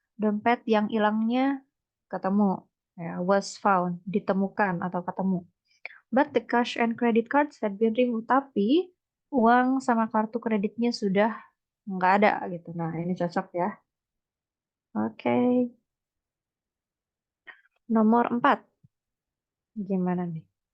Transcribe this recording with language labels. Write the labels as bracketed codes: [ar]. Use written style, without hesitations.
[id] Dompet yang hilangnya ketemu. Ya, [en] was found, [id] ditemukan atau ketemu. [en] But the cash and credit cards had been removed. [id] Tapi uang sama kartu kreditnya sudah nggak ada gitu. Nah, ini cocok ya. Oke, nomor 4. Gimana nih?